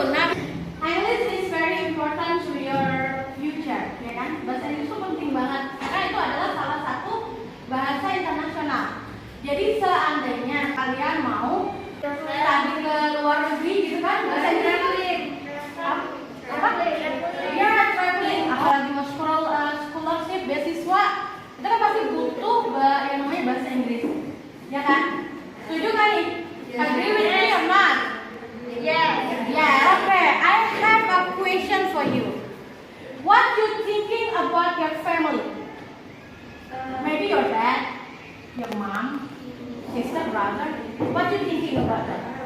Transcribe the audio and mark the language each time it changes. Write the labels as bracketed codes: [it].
[en] Now, English is very important to your future, [id] ya kan? Bahasa Inggris itu penting banget karena itu adalah salah satu bahasa internasional. Jadi seandainya kalian mau study ke luar negeri gitu kan, bahasa Inggris apa? Ya, traveling. Apalagi mau scholarship, beasiswa, itu kan pasti butuh yang namanya bahasa Inggris, ya kan? Setuju kan nih? [en] Agree with me or not? Yes. Yeah. Okay. I have a question for you. What you thinking about your family? Maybe your dad, your mom, sister, brother. What you thinking about that?